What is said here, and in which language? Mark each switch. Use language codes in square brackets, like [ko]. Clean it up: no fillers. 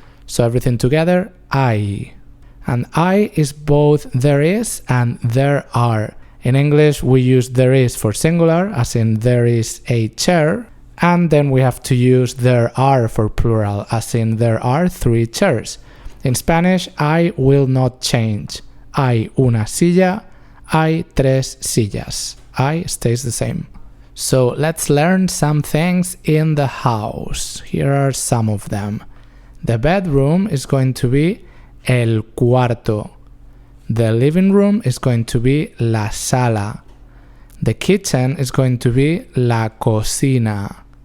[en] So everything together, I. And I is both there is and there are. In English, we use there is for singular, as in there is a chair. And then we have to use there are for plural, as in there are 3 chairs. In Spanish, I will not change. [es] Hay una silla, hay 3 sillas. [en] I stays the same. So let's learn some things in the house. Here are some of them. The bedroom is going to be el cuarto. The living room is going to be la sala. The kitchen is going to be la cocina.